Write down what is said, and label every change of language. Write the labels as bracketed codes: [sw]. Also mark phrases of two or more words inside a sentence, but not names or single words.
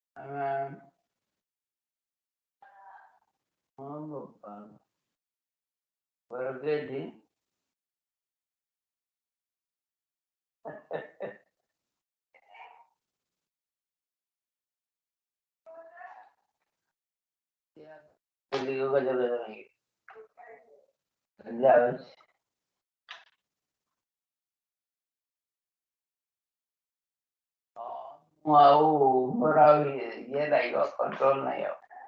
[en] Forgetting. [es] Digo que yo le doy. Ya ves. [hi] Murau ये रहेगा कंट्रोल नहीं हो